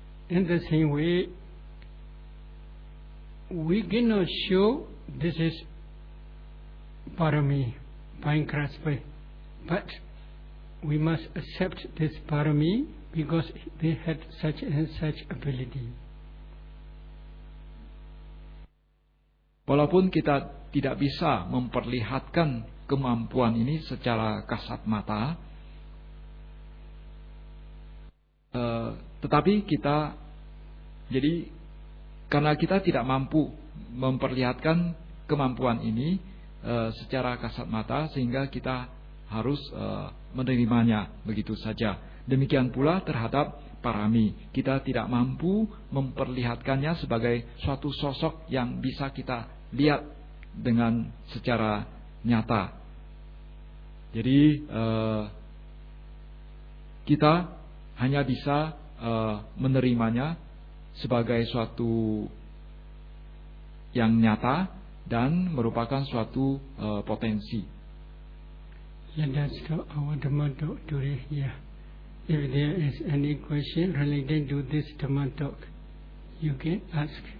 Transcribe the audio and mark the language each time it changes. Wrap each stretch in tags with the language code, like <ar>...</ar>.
<en>In the same way, we cannot show this is parami by grasping, but we must accept this parami because they had such and such ability.</en> <id>Walaupun kita tidak bisa memperlihatkan kemampuan ini secara kasat mata, tetapi kita, jadi karena kita tidak mampu memperlihatkan kemampuan ini secara kasat mata, sehingga kita harus menerimanya begitu saja. Demikian pula terhadap parami, kita tidak mampu memperlihatkannya sebagai suatu sosok yang bisa kita lihat dengan secara nyata. Jadi kita hanya bisa menerimanya sebagai suatu yang nyata dan merupakan suatu potensi.</id> <en>Let us stop our dhamma talk today here. If there is any question related to this dhamma talk, you can ask.</en>